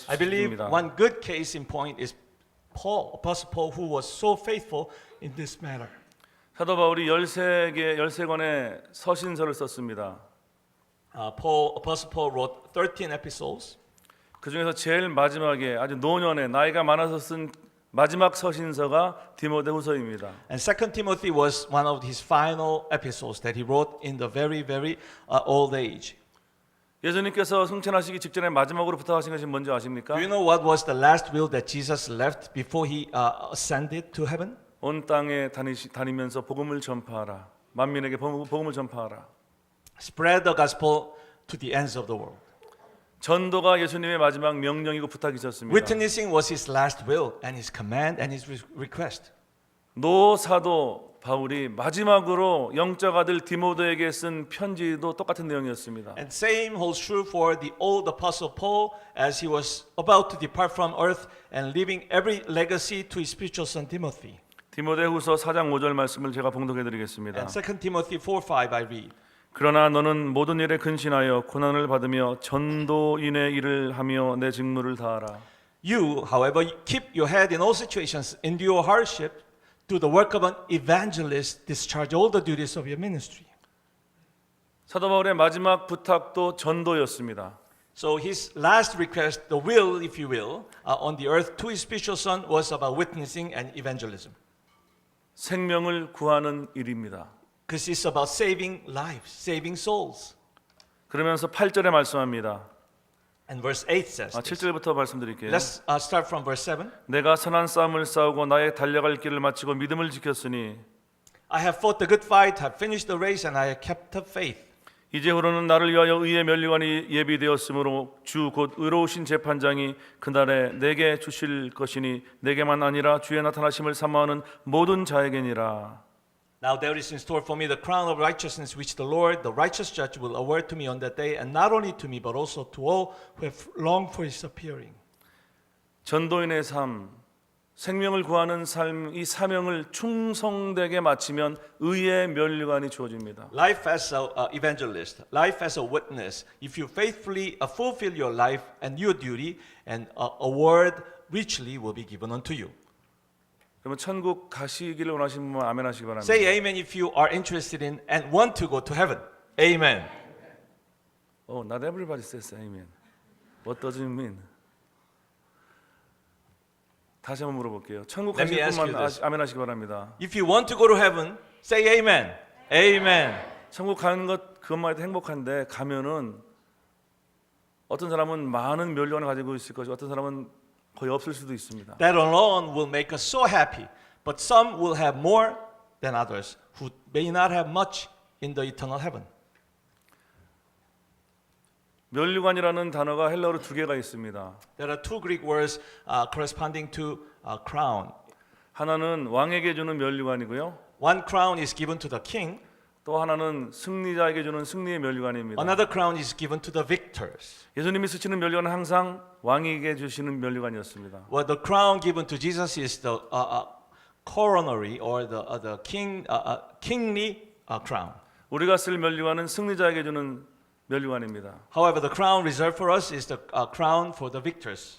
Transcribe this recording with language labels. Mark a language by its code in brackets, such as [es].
[en] I believe [ko] 싶습니다. [en] one good case in point is Paul, Apostle Paul, who was so faithful in this matter. [ko] 사도 바울이 13권의 서신서를 썼습니다. [en] Apostle Paul wrote 13 epistles. [ko] 그 중에서 제일 마지막에 아주 노년에 나이가 많아서 쓴 마지막 서신서가 디모데후서입니다. [en] And 2 Timothy was one of his final epistles that he wrote in the very old age. [ko] 예수님께서 승천하시기 직전에 마지막으로 부탁하신 것이 뭔지 아십니까? [en] Do you know what was the last will that Jesus left before he ascended to heaven? [ko] 온 땅에 다니면서 복음을 전파하라. 만민에게 복음을 전파하라. [en] Spread the gospel to the ends of the world. [ko] 전도가 예수님의 마지막 명령이고 부탁이셨습니다. [en] Witnessing was his last will and his command and his request. [ko] 노 사도 바울이 마지막으로 영적 아들 디모데에게 쓴 편지도 똑같은 내용이었습니다. [en] And same holds true for the old apostle Paul as he was about to depart from earth and leaving every legacy to his spiritual son Timothy. [ko] 디모데후서 4장 5절 말씀을 제가 봉독해 드리겠습니다. [en] And 2 Timothy 4:5 I read. [ko] 그러나 너는 모든 일에 근신하여 고난을 받으며 전도인의 일을 하며 내 직무를 다하라. [en] You, however, keep your head in all situations, endure hardship, do the work of an evangelist, discharge all the duties of your ministry. [ko] 사도 바울의 마지막 부탁도 전도였습니다. [en] So his last request, the will, if you will, on the earth to his spiritual son was about witnessing and evangelism. [ko] 생명을 구하는 일입니다. [en] Because it's about saving lives, saving souls. [ko] 그러면서 8절에 말씀합니다. [en] And verse 8 says, this. [ko] 7절부터 말씀드릴게요. [en] Let's start from verse 7. [ko] 내가 선한 싸움을 싸우고 나의 달려갈 길을 마치고 믿음을 지켰으니 [en] I have fought the good fight, have finished the race, and I have kept the faith. [ko] 이제후로는 나를 위하여 의의 면류관이 예비되었으므로 주 곧 의로우신 재판장이 그날에 내게 주실 것이니 내게만 아니라 주의 나타나심을 사모하는 모든 자에게니라. [en] Now there is in store for me the crown of righteousness which the Lord, the righteous judge, will award to me on that day, and not only to me but also to all who have longed for his appearing. [ko] 전도인의 삶, 생명을 구하는 삶, 이 사명을 충성되게 마치면 의의 면류관이 주어집니다. [en] Life as an evangelist, life as a witness, if you faithfully fulfill your life and your duty, and a word richly will be given unto you. [ko] 그러면 천국 가시기를 원하시는 분은 아멘 하시기 바랍니다. [en] Say amen if you are interested in and want to go to heaven. Amen. Oh, not everybody says amen. What does it mean? [ko] 다시 한번 물어볼게요. 천국 [en] Let me [ko] 가실 [en] ask you [ko] 분만 [en] this. [ko] 아멘 하시기 바랍니다. [en] If you want to go to heaven, say amen. Amen. [ko] 천국 가는 것 그것만 해도 행복한데 가면은 어떤 사람은 많은 면류관을 가지고 있을 것이고 어떤 사람은 거의 없을 수도 있습니다. [en] That alone will make us so happy. But some will have more than others who may not have much in the eternal heaven. [ko] 면류관이라는 단어가 헬라어로 두 개가 있습니다. [en] There are two Greek words corresponding to crown. [ko] 하나는 왕에게 주는 면류관이고요. [en] One crown is given to the king. [ko] 또 하나는 승리자에게 주는 승리의 면류관입니다. [en] Another crown is given to the victors. [ko] 예수님이 쓰시는 면류관은 항상 왕에게 주시는 면류관이었습니다. [en] Well, the crown given to Jesus is the coronary or the kingly crown. [ko] 우리가 쓸 면류관은 승리자에게 주는 면류관입니다. [en] However, the crown reserved for us is the crown for the victors.